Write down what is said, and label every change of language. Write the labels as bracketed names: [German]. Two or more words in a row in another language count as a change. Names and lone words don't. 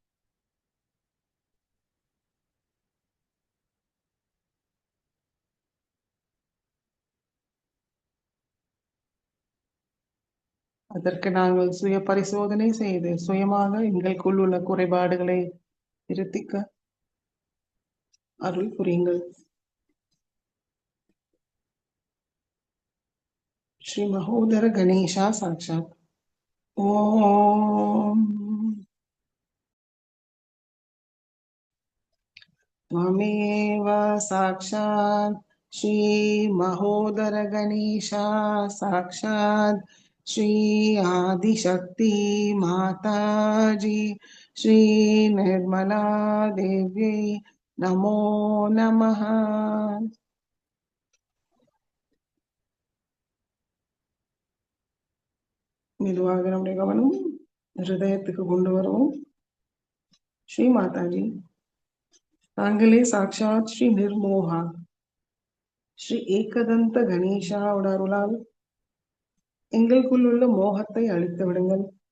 [Tamil] அதற்கு நாங்கள் சுய பரிசோதனை செய்து சுயமாக எங்களுக்குள் உள்ள குறைபாடுகளை திருத்திக்க அருள் புரியுங்கள். [Sanskrit] श्री महोदर गणेश साक्षात्. ஓம் त्वमेव साक्षात् श्री महोदर गणेशा साक्षात् श्री आदिशक्ति माताजी श्री निर्मला देवी नमो नमः. [Tamil] மெதுவாக நம்முடைய கவனம் ஹிருதயத்துக்கு கொண்டு வருவோம். ஸ்ரீ மாதாஜி, தாங்களே சாட்சாத் ஸ்ரீ நிர்மோகா ஸ்ரீ ஏகதந்த கணேஷாவோட அருளால் எங்களுக்குள் உள்ள மோகத்தை அழித்து விடுங்கள்.